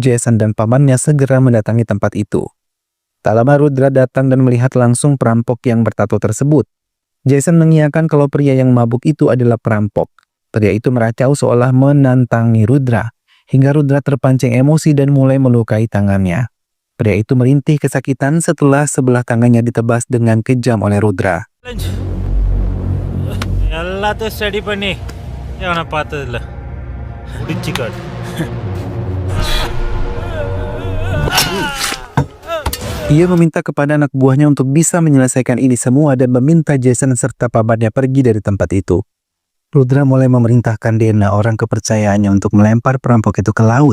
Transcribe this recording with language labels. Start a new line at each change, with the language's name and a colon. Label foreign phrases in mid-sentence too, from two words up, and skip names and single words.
Indonesian: Jason dan pamannya segera mendatangi tempat itu. Tak lama Rudra datang dan melihat langsung perampok yang bertato tersebut. Jason mengiyakan kalau pria yang mabuk itu adalah perampok. Pria itu meracau seolah menantangi Rudra, hingga Rudra terpancing emosi dan mulai melukai tangannya. Pria itu merintih kesakitan setelah sebelah tangannya ditebas dengan kejam oleh Rudra.
Tamil: எல்லாத்தையும் ஸ்டடி பண்ணி அவனை பார்த்ததில்ல முடிச்சுக்காடு.
Indonesian: Ia meminta kepada anak buahnya untuk bisa menyelesaikan ini semua dan meminta Jason serta pamannya pergi dari tempat itu. Rudra mulai memerintahkan Dena, orang kepercayaannya, untuk melempar perampok itu ke laut.